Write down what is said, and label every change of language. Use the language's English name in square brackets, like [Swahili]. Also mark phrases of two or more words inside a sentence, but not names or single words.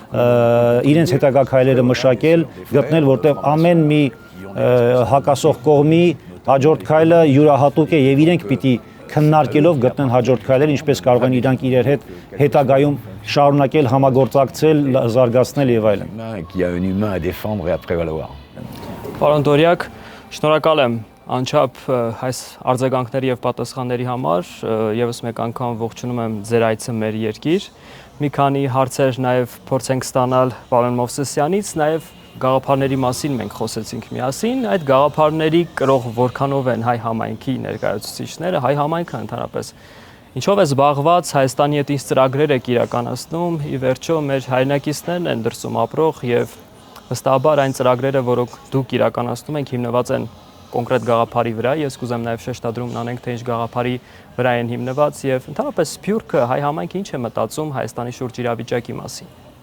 [Armenian] իրենց հետագա քայլերը մշակել, գտնել, որտեղ ամեն մի հակասող կողմի հաջորդ քայլը յուրահատուկ է եւ իրենք պիտի քննարկելով գտնեն հաջորդ քայլերը, ինչպես կարող են իրանք իրար հետ հետագայում շարունակել համագործակցել, զարգացնել եւ այլն։ [French] Qui a un humain à défendre et à prévaloir. [Armenian] Պարոն Դորյակ, շնորհակալ եմ անչափ այս արձագանքների եւ պատասխանների համար, եւս մեկ անգամ ողջունում եմ ձեր այցը մեր երկիր։ Մի քանի հարցեր նաեւ փորձենք ստանալ պարոն Մովսեսյանից, նաեւ գաղափարների մասին մենք խոսեցինք միասին, այդ գաղափարների կրող որքանով են հայ համայնքի ներկայացուցիչները, հայ համայնքը ընդհանրապես ինչով է զբաղված, Հայաստանի հետ ինչ ծրագրեր եք իրականացնում, ի վերջո մեր հայրենակիցներն են դրսում ապրող եւ վստահաբար այն ծրագրերը, որոնք դուք իրականացնում եք, հիմնված են կոնկրետ գաղափարի վրա, ես կուզեմ նաեւ շեշտադրում անենք, թե ինչ գաղափարի վրա են հիմնված եւ ընդհանրապես Սփյուռքը հայ համայնքը ինչ է մտածում Հայաստանի շուրջ իրավիճակի մասին։